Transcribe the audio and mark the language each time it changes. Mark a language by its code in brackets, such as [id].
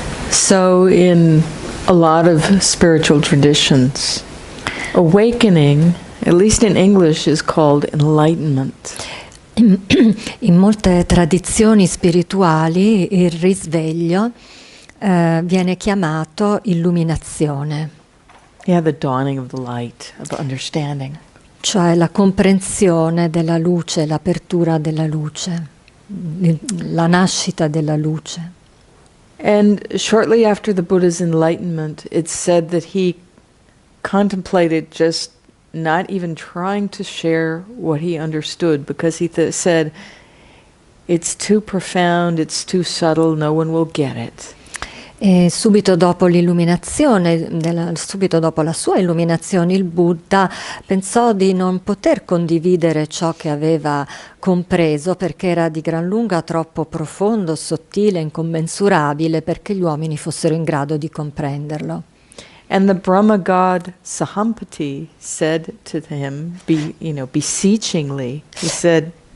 [en] So in a lot of spiritual traditions, awakening, at least in English, is called enlightenment. [it] In molte tradizioni spirituali il risveglio viene chiamato illuminazione. [en] Yeah, the dawning of the light, of understanding. [it] Cioè la comprensione della luce, l'apertura della luce, la nascita della luce. [en] And shortly after the Buddha's enlightenment, it's said that he contemplated just not even trying to share what he understood, because he said, it's too profound, it's too subtle, no one will get it. [it] E subito dopo l'illuminazione, subito dopo la sua illuminazione, il Buddha pensò di non poter condividere ciò che aveva compreso perché era di gran lunga troppo profondo, sottile, incommensurabile perché gli uomini fossero in grado di comprenderlo. [en] And the Brahma god Sahampati said to him, beseechingly, he said,